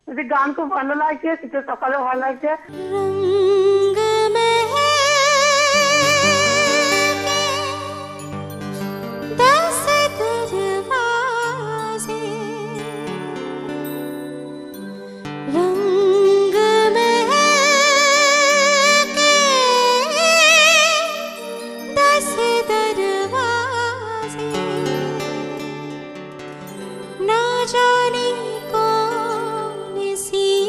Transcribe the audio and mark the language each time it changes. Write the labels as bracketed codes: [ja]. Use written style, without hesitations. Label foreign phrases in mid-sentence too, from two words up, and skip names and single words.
[bn] গান খুব ভালো লাগছে, শীতের সকালে ভালো লাগছে। [hi] रंग महके दस दरवाजे, रंग महके दस दरवाजे, ना जाने कौन सी